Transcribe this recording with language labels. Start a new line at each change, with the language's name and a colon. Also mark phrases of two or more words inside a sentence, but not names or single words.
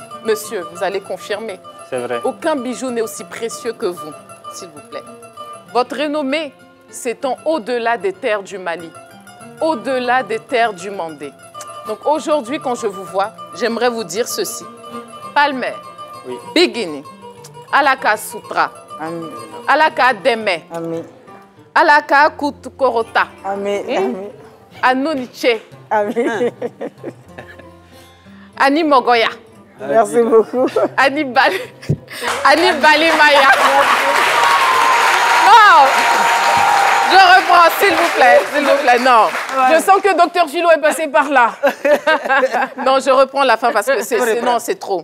French: Monsieur, vous allez confirmer. C'est vrai. Aucun bijou n'est aussi précieux que vous, s'il vous plaît. Votre renommée s'étend au-delà des terres du Mali, au-delà des terres du Mandé. Donc aujourd'hui, quand je vous vois, j'aimerais vous dire ceci. Palmer, oui.
Bambara: Biguini, Alaka Sutra, Amen. Alaka Deme, Amen. Alaka Kutukorota, Amen. Anoniche, Amen. Ani Mogoya.
French: Merci beaucoup.
Bambara: Ani Bali Maya.
French: Non, je reprends, s'il vous plaît, non. Ouais. Je sens que Dr Philo est passé par là. Non, je reprends la fin parce que c'est trop.